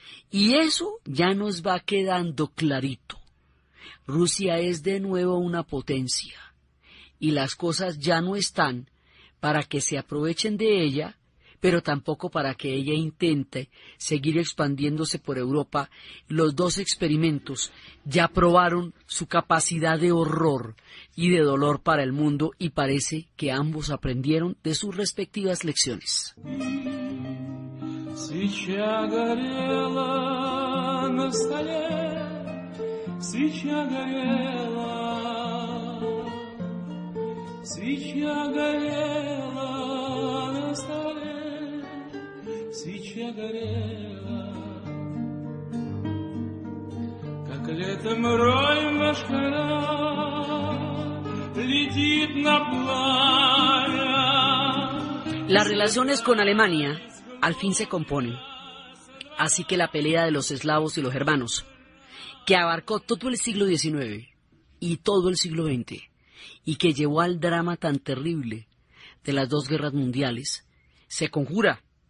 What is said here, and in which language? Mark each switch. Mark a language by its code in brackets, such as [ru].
[es] Y eso ya nos va quedando clarito. Rusia es de nuevo una potencia y las cosas ya no están para que se aprovechen de ella, pero tampoco para que ella intente seguir expandiéndose por Europa. Los dos experimentos ya probaron su capacidad de horror y de dolor para el mundo y parece que ambos aprendieron de sus respectivas lecciones. [ru] Свеча горела на столе, свеча горела, свеча горела на столе, свеча горела, как летом рой машкара летит на пламя. [es] Las relaciones con Alemania al fin se componen, así que la pelea de los eslavos y los germanos, que abarcó todo el siglo XIX y todo el siglo XX, y que llevó al drama tan terrible de las dos guerras mundiales, se conjura,